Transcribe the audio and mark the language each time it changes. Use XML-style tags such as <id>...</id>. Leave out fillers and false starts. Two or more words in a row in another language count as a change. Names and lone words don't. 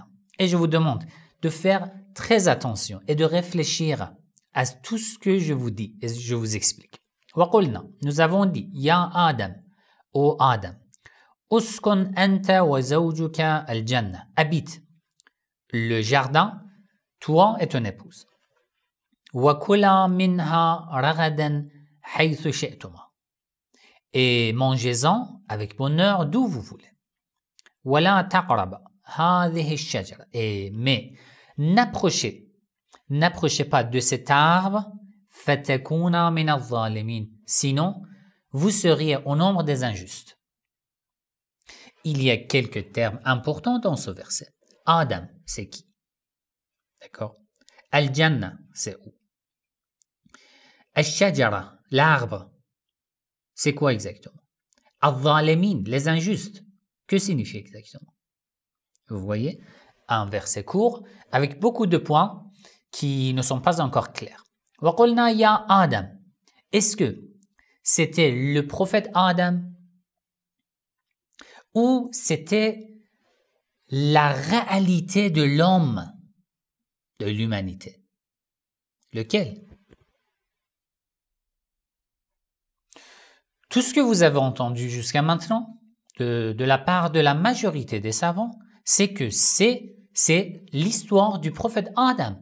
<fr>Et je vous demande de faire très attention et de réfléchir à tout ce que je vous dis et je vous explique.</fr> <ar>وقلنا,</ar> <fr>nous avons dit</fr> <ar>يا آدم,</ar> <fr>ô Adam,</fr> <ar>اسكن أنت وزوجك الجنة.</ar> <fr>Habite le jardin, toi et ton épouse.</fr> <ar>وكلا منها رغدا حيث شئتما.</ar> <fr>Et mangez-en avec bonheur d'où vous voulez.</fr> <ar>ولا تقربا هذه الشجرة.</ar> <fr>Mais n'approchez pas de cet arbre,</fr> <ar>فتكونا من الظالمين.</ar> <fr>Sinon, vous seriez au nombre des injustes. Il y a quelques termes importants dans ce verset. Adam, c'est qui? D'accord? Al-Jannah, c'est où? Al-Shajara, l'arbre, c'est quoi exactement? Al-Dhalimin, les injustes, que signifie exactement? Vous voyez, un verset court avec beaucoup de points qui ne sont pas encore clairs.</fr> <ar>وقلنا يا آدم.</ar> <fr>Est-ce que c'était le prophète Adam ou c'était la réalité de l'homme, de l'humanité? Lequel? Tout ce que vous avez entendu jusqu'à maintenant de la part de la majorité des savants, c'est que c'est l'histoire du prophète Adam.</fr>